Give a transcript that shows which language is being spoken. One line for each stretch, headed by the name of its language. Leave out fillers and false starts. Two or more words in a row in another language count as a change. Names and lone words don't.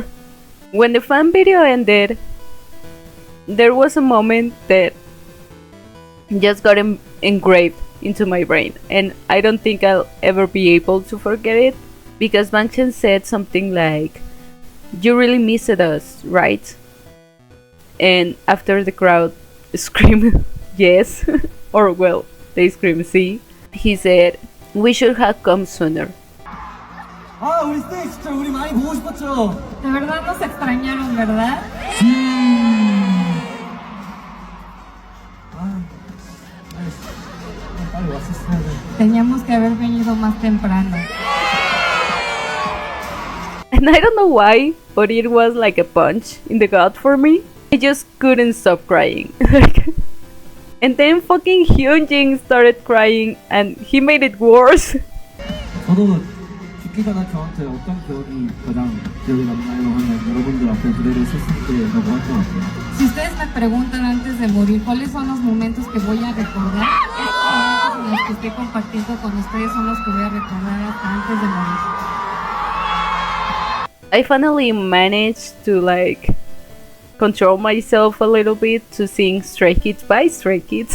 English: When the fan video ended, there was a moment that just got engraved into my brain, and I don't think I'll ever be able to forget it, because Bangchan said something like, "You really missed us, right?" And after the crowd screamed yes, or well, they screamed see, he said, "We should have come sooner."
Korean: 아, 우리 스테이 진짜 우리 많이 보고 싶었죠?
Spanish: De verdad nos extrañaron, ¿verdad?
Korean: 빨리 왔었어야 돼.
Spanish: Teníamos que haber venido más temprano.
English: And I don't know why, but it was like a punch in the gut for me. I just couldn't stop crying. And then fucking Hyunjin started crying, and he made it worse.
Korean: 저도 죽기 전에 저한테 어떤 기억이 가장 기억에 남나요 하면 여러분들 앞에 무대를 섰을 때라고 할 것 같아요.
Spanish: Si ustedes me preguntan antes de morir cuáles son los momentos que voy a recordar, estos momentos en los que estoy compartiendo con ustedes son los que voy a recordar hasta antes de morir.
English: I finally managed to like control myself a little bit to sing Stray Kids by Stray Kids.